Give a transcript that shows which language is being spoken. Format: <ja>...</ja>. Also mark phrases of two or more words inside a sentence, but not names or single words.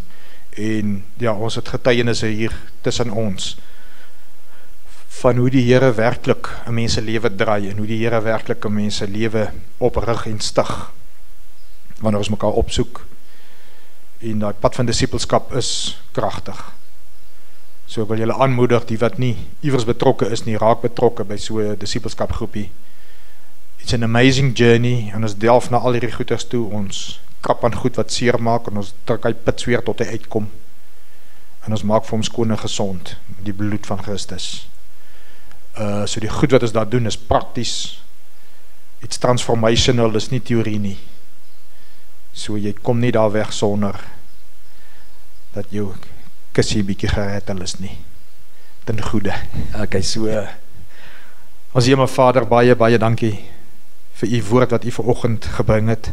<af>En ja, ons het getuienisse hier tussen ons van hoe die Here werklik 'n mens se lewe draai en hoe die Here werklik 'n mens se lewe oprig en stig wanneer ons mekaar opsoek. En daai pad van disipelskap is kragtig. So wil julle aanmoedig, die wat nie iewers betrokke is nie, raak betrokke by so 'n disipelskap groepie.</af> <en>It's an amazing journey,</en> <af>en ons delf na al hierdie goeders toe, ons krap aan goed wat seer maak, en ons druk hy pitsweer tot hy uitkom, en ons maak vir hom skoon en gesond, die bloed van Christus. So die goed wat ons daar doen is prakties,</af> <en>it's transformational,</en> <af>is nie theorie nie. So jy kom nie daar weg sonder dat jou kussie bietjie gerettel is nie, ten goede. Okay, so ons Hemel Vader, baie, baie dankie vir u woord wat u vanoggend gebring het.</af>